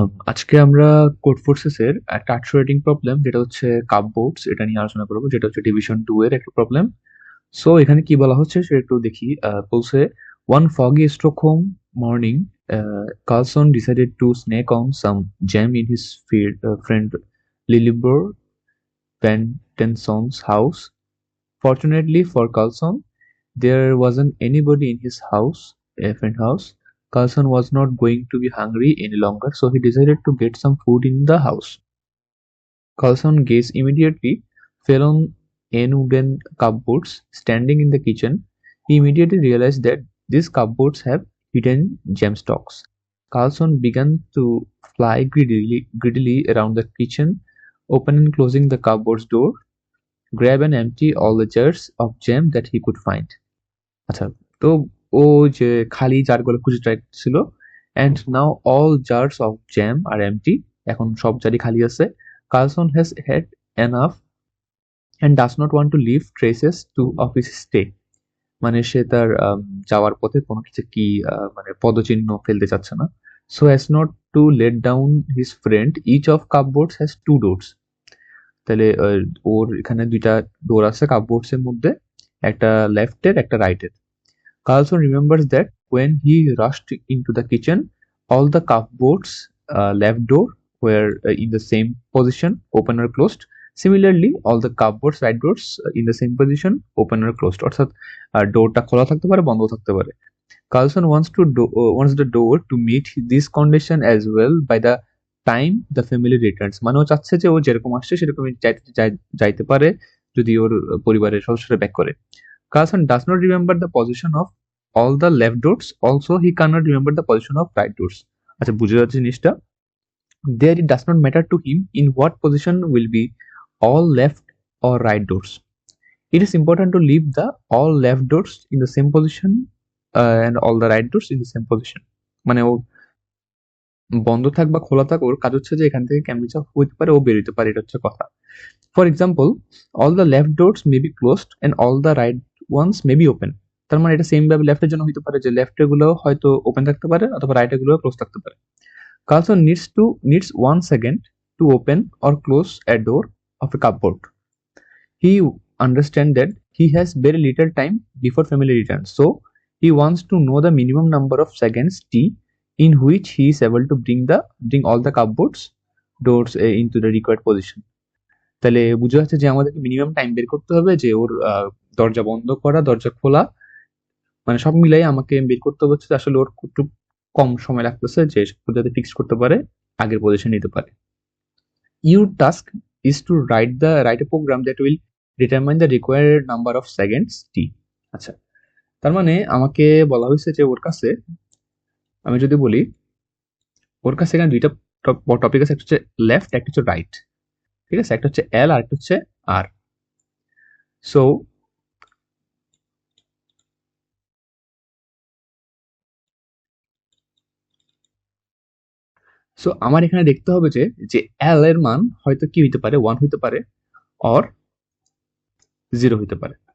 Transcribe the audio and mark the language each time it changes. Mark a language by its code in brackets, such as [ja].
[bn] আজকে আমরা কোড ফোর্সেসের একটা 800 রেটিং প্রবলেম যেটা হচ্ছে কাপবোর্ডস এটা নিয়ে আলোচনা করব, যেটা হচ্ছে ডিভিশন 2 এর একটা প্রবলেম। সো এখানে কি বলা হচ্ছে সেটা একটু দেখি। বলছে [en] one foggy Stockholm morning, Carlson decided to snake on some jam in his friend Lilleborg Bentenson's house. Fortunately for Carlson, there wasn't anybody in his house, a friend house. Carlson was not going to be hungry any longer, so he decided to get some food in the house. Carlson's gaze immediately fell on n wooden cupboards standing in the kitchen. He immediately realized that these cupboards have hidden gem stocks. Carlson began to fly greedily around the kitchen, opening and closing the cupboard's door, grab and empty all the jars of jam that he could find. [bn] আচ্ছা, তো ও যে খালি জারগুলো খুঁজে try ছিল, [en] and now all jars of jam are empty. [bn] এখন সব জারই খালি আছে. [en] Carlson has had enough and does not want to leave traces to of his stay. [bn] মানে সে তার যাওয়ার পথে কোনো কিছু কি মানে পদচিহ্ন ফেলতে চাচ্ছে না. [en] So as not to let down his friend, each of cupboards has two doors. [bn] তাহলে ওর এখানে দুইটা ডোর আছে কাপবোর্ডস এর মধ্যে, একটা লেফটের একটা রাইটের. [en] Carlson remembers that when he rushed into the kitchen, all the cupboards left door were in the same position, open or closed. Similarly, all the cupboards right doors in the same position, open or closed. [bn] অর্থাৎ ডোরটা খোলা থাকতে পারে, বন্ধ থাকতে পারে. [en] Carlson wants the door to meet this condition as well by the time the family returns. [bn] মানে ও চাচ্ছে যে ও যেরকম আসছে সেরকমই যাইতে পারে যদি ওর পরিবারের সদস্যরা ব্যাক করে. [en] Carlson does not remember the position of all the left doors. Also, he cannot remember the position of right doors. [bn] আচ্ছা, বুঝে যাচ্ছে জিনিসটা? [en] There it does not matter to him in what position will be all left or right doors. It is important to leave the all left doors in the same position and all the right doors in the same position. [bn] মানে ও বন্ধ থাক বা খোলা থাক, ওর কাজ হচ্ছে যে এখান থেকে কেমনি যা হইতে পারে ও বেরোতে পারে, এটা হচ্ছে কথা. [en] For example, all the left doors may be closed and all the right ones may be open. [bn] তার মানে এটা সেম ভাবে লেফটের জন্য হইতে পারে যে লেফটের গুলো হয়তো ওপেন থাকতে পারে অথবা রাইটের গুলো ক্লোজ থাকতে পারে. [en] Carlson needs 1 second to open or close a door of a cupboard. He understands that he has very little time before family returns, so he wants to know the minimum number of seconds t in which he is able to bring all the cupboards doors into the required position. [bn] তাহলে বুঝা যাচ্ছে যে আমাদেরকে minimum time বের করতে হবে যে ওর দরজা বন্ধ করা, দরজা খোলা, মানে সব মিলাই আমাকে বের করতে হচ্ছে যে আসলে ওর একটু কম সময় লাগতেছে যে যাতে ফিক্স করতে পারে, আগের পজিশন নিতে পারে. [en] Your task is to write a program that will determine the required number of seconds t. [bn] আচ্ছা, তার মানে আমাকে বলা হয়েছে যে ওর কাছে, আমি যদি বলি ওর কাছে এখানে দুইটা টপিক আছে, একটা হচ্ছে লেফট, একটা হচ্ছে রাইট. ঠিক আছে, একটা হচ্ছে এল আর একটা হচ্ছে আর. সো সো আমার এখানে দেখতে হবে যে যে এল এর মান হয়তো কি হইতে পারে, 1 হইতে পারে অর 0 হইতে পারে.